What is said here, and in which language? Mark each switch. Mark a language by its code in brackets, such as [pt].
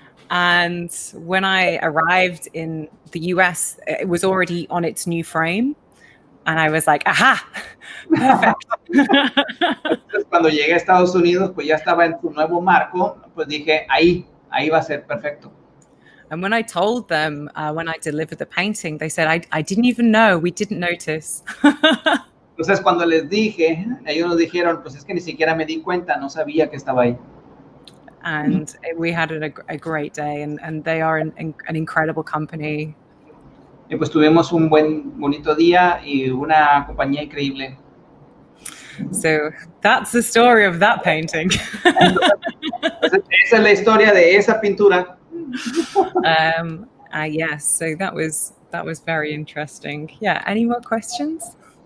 [en] And when I arrived in the US, it was already on its new frame. And I was like, aha, perfect. [es] Entonces, cuando llegué a Estados Unidos, pues ya estaba en su nuevo marco. Pues dije, ahí va a ser perfecto. [en] And when I told them, when I delivered the painting, they said, I didn't even know, we didn't notice. [es] Entonces, cuando les dije, ellos nos dijeron, pues es que ni siquiera me di cuenta, no sabía que estaba ahí. [en] And we had a great day, and they are an incredible company. [es] Y pues tuvimos un bonito día y una compañía increíble. [en] So that's the story of that painting. [es] Entonces, esa es la historia de esa pintura. [en] Yes, so that was very interesting. Yeah, any more questions?